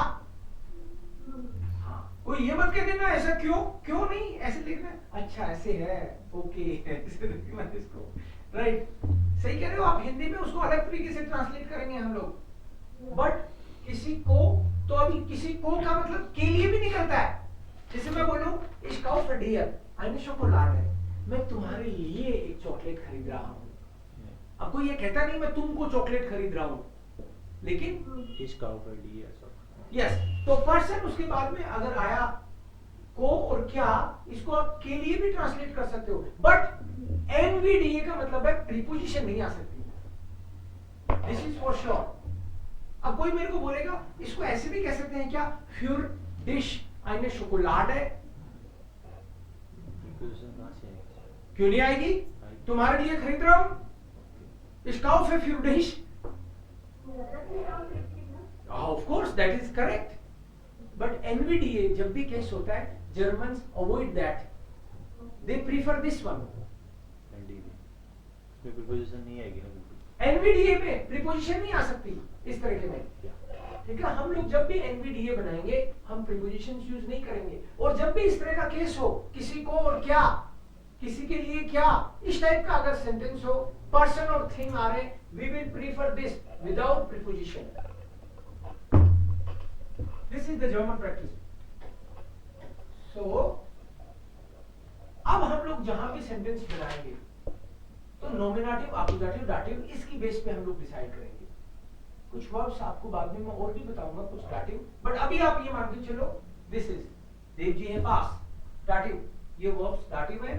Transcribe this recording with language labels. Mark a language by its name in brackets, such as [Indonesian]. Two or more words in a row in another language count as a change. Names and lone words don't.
[Hindi] हाँ, कोई ये मत कह देना ऐसा क्यों, क्यों नहीं, ऐसे लिखना, अच्छा ऐसे है, ओके ऐसे लिखना इसको, राइट, सही कह रहे हो आप। हिंदी में उसको अलग तरीके से ट्रांसलेट करेंगे हम लोग, बट किसी को, तो अभी किसी को का मतलब के लिए भी निकलता है। जैसे मैं बोलूं [German] ich kaufe dir eine Schokolade, [Hindi] मैं तुम्हारे लिए एक चॉकलेट खरीद रहा हूँ। अब कोई ये कहता नहीं मैं तुमको चॉकलेट खरीद रहा हूँ, लेकिन [German] Ich kaufe dir। [Hindi] यस, तो पर्सन उसके बाद में अगर आया को और क्या, इसको आप के लिए भी ट्रांसलेट कर सकते हो, बट एनवीडीए का मतलब है प्रीपोजिशन नहीं आ सकती, [English] this is for sure. [Hindi] अब कोई मेरे को बोलेगा इसको ऐसे भी कह सकते हैं क्या, [German] für dich eine Schokolade, [Hindi] क्यों नहीं आएगी, तुम्हारे लिए खरीद रहा हूं, [German] ich kaufe für dich। [English] Of course that is correct, but NVDA [Hindi] जब भी केस होता है [English] Germans avoid that, they prefer this one। [Hindi] प्रीपोजिशन नहीं आएगी ना, NVDA में प्रीपोजिशन नहीं आ सकती इस तरीके में, ठीक है। हम लोग जब भी NVDA बनाएंगे हम प्रीपोजिशन यूज नहीं करेंगे, और जब भी इस तरह का केस हो, किसी को और क्या, किसी के लिए क्या, इस टाइप का अगर सेंटेंस हो, पर्सन और थिंग आ रहे, [English] we will prefer this without preposition। This is the German practice। [Hindi] So अब हम लोग जहां भी सेंटेंस बनाएंगे तो नॉमिनेटिव, अपोजिटिव, डाटिव, इसकी बेस पे हम लोग डिसाइड करेंगे। कुछ वर्ब्स आपको बाद में मैं और भी बताऊंगा, कुछ डाटिव, बट अभी आप ये मान के चलो [English] this is [Hindi] देव जी है पास, दाटिव, ये वर्ब्स दाटिव है।